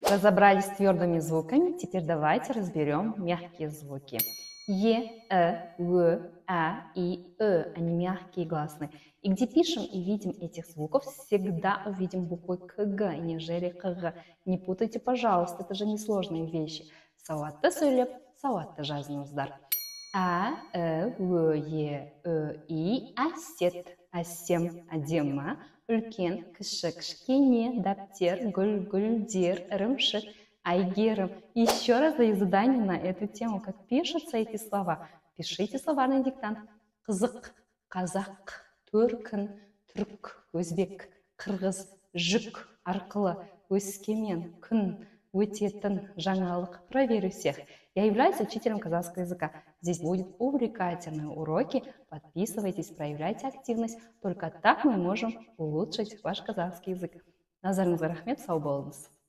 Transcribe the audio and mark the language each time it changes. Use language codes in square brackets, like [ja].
[ru] Разобрались с твердыми звуками, теперь давайте разберем мягкие звуки. Е, В, А и они мягкие и гласные. И где пишем и видим этих звуков, всегда увидим буквы КГ, нежели КГ. Не путайте, пожалуйста, это же несложные вещи. [kk] Сауатты сөйлеп, сауатты жазыңыздар. А, В, Е, И, әсет, әсем, әдемі, үлкен, кіші, кішкене, дәптер, гүл, гүлдер, ірімшік, әйгерім. [ru] Еще раз даю задание на эту тему. Как пишутся эти слова? Пишите словарный диктант. [kk] Қызық, қазақ, төркін, түрік, өзбек, қырғыз, жүк, арқылы, өскемен, күн, өтетін, жаңалық. [ru] Проверю всех. Я являюсь учителем казахского языка. Здесь будут увлекательные уроки. Подписывайтесь, проявляйте активность. Только так мы можем улучшить ваш казахский язык. [kk] Назарыңызға рахмет, сау болыңыз.